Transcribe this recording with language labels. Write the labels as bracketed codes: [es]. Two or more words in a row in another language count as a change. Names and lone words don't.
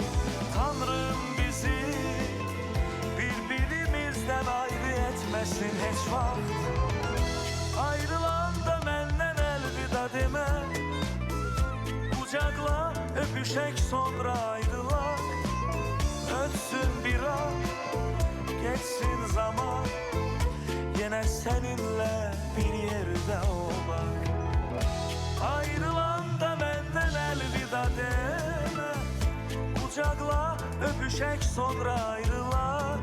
[az] Tanrım bizi birbirimizdən ayrı etməsin heç vaxt. Ayrılanda məndən əlvida demə, qucaqla öpüşək sonra ayrılaq. [tr] Ötsün bir an, geçsin zaman, yine seninle bir yerde olmak. Ayrılanda benden elvida deme, kucakla öpüşek sonra ayrılak.